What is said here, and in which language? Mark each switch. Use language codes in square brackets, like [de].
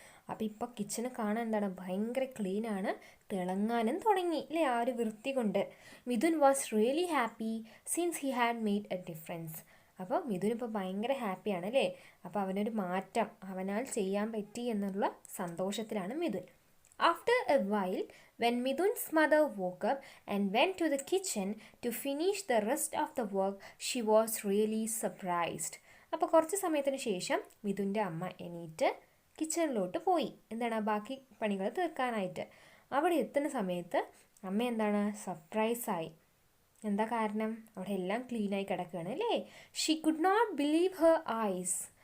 [ml] അപ്പോൾ ഇപ്പോൾ കിച്ചണ് കാണാൻ ഭയങ്കര ക്ലീനാണ്, തിളങ്ങാനും തുടങ്ങി അല്ലേ ആ ഒരു വൃത്തി കൊണ്ട്. [en] Mithun was really happy since he had made a difference. [ml] അപ്പോൾ മിഥുൻ ഇപ്പോൾ ഭയങ്കര ഹാപ്പിയാണ് അല്ലേ. അപ്പോൾ അവനൊരു മാറ്റം അവനാൽ ചെയ്യാൻ പറ്റി എന്നുള്ള സന്തോഷത്തിലാണ് Mithun. [en] After a while, when Midhun's mother woke up and went to the kitchen to finish the rest of the work, she was really surprised. [ml] അപ്പോൾ കുറച്ച് സമയത്തിന് ശേഷം മിഥുൻ്റെ അമ്മ എണീറ്റ് കിച്ചണിലോട്ട് പോയി ബാക്കി പണികൾ തീർക്കാനായിട്ട്. അവിടെ എത്തുന്ന സമയത്ത് അമ്മ സർപ്രൈസായി. എന്താ കാരണം? അവിടെ എല്ലാം ക്ലീനായി കിടക്കുകയാണ് അല്ലേ. [en] She could not believe her eyes.